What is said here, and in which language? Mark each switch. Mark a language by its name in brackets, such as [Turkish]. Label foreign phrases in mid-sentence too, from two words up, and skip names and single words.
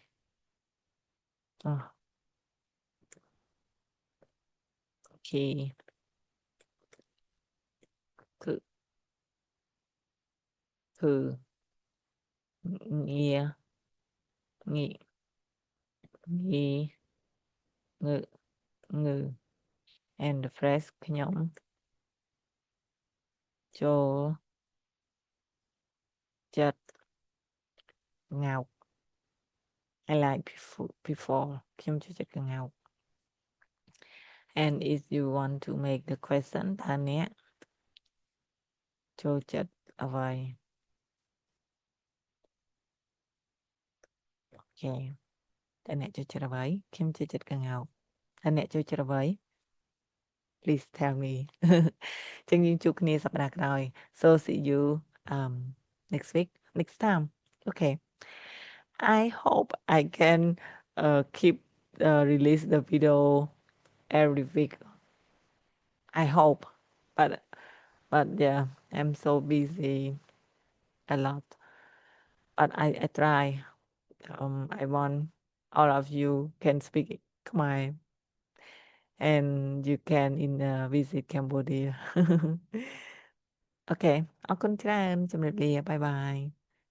[English] oh key គឺគឺងាងាងីងើងើ and the phrase ខ្ញុំ [Khmer] ចូលចិត្តងោក [English] I like before [Khmer] ខ្ញុំចូលចិត្តកង្កោប [English] and if you want to make the question [Khmer] តើអ្នកចូលចិត្តអ្វី okay តើអ្នកចូលចិត្តអ្វីខ្ញុំចូលចិត្តកង្កោបតើអ្នកចូលចិត្តអ្វី [English] please tell me [Khmer] ចឹងយើងជួបគ្នាសប្តាហ៍ក្រោយ [English] so see you um next week next time okay I hope I can keep release the video every week I hope but yeah I'm so busy a lot but I try I want all of you can speak Khmer and you can visit Cambodia [Khmer] អូខេអរគុណច្រើនជំរាបលាបាយបាយ